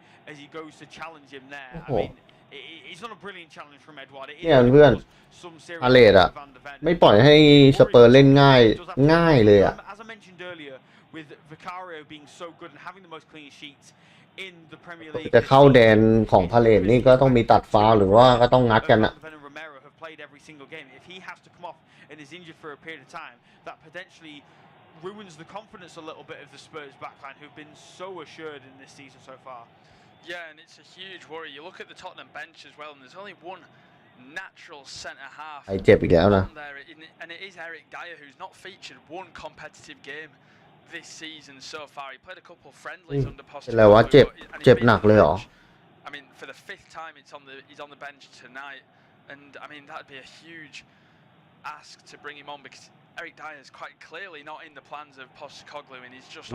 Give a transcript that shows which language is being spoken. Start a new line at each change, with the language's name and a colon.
English: as he goes to challenge him there. I mean, it's not a brilliant challenge from Edouard.
Thai: เนี่ยเพื่อนพาเลตอะไม่ปล่อยให้สเปอร์เล่นง่ายเลยอะ
English: As I mentioned earlier, with Vicario being so good and having the most clean sheets in the Premier League,
Thai: จะเข้าแดนของพาเลตนี่ก็ต้องมีตัดฟาวล์หรือว่าก็ต้องงัดกันอะ
English: have played every single game. If he has to come off and is injured for a period of time, that potentially ruins the confidence a little bit of the Spurs backline, who've been so assured in this season so far. Yeah, and it's a huge worry. You look at the Tottenham bench as well, and there's only one natural centre half
Thai: ไอเจ็บอีกแล้วนะ
English: there, and it is Eric Dyer, who's not featured one competitive game this season so far. He played a couple of friendlies under
Thai: เป็นไรวะเจ็บหนักเลยเหรอ
English: I mean, for the 5th time, he's on the bench tonight, and I mean that'd be a huge ask to bring him on because Eric Dyer is quite clearly not in the plans of Postecoglou, and he's just